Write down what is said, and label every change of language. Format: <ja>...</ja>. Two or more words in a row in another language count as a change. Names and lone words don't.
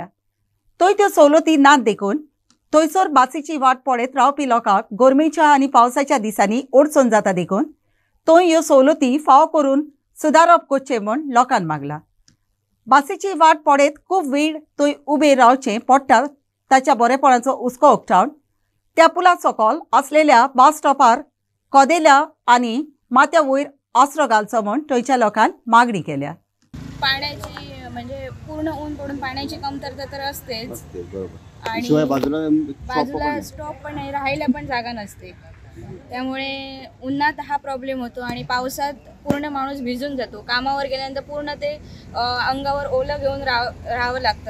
<kok>थंय त्यो सवलती नात देखून थंयसर बासीची वाट पळयत रावपी लोकांक गरमेच्या आनी पावसाच्या दिसांनी अडचण जाता देखून थंय ह्यो सवलती फावो करून सुदारप करचें म्हूण लोकांन मागला. बासीची वाट पळयत खूब वेळ थंय उबे रावचें पडटा ताच्या बरेपणाचो हुस्को उक्तावन त्या पुला सकयल आसलेल्या बस स्टॉपार कदेल्या आनी माथ्या वयर आसरो घालचो म्हूण थंयच्या लोकांन मागणी केल्या.</kok> <mr>पाण्याची म्हणजे पूर्ण ऊन पडून पाण्याची कमतरता तर असतेच आणि बाजूला स्टॉप पण नाही, राहायला पण जागा नसते. त्यामुळे उन्हात हा प्रॉब्लेम होतो आणि पावसात पूर्ण माणूस भिजून जातो. कामावर गेल्यानंतर पूर्ण ते अंगावर ओलं घेऊन राहावं लागतं.</mr>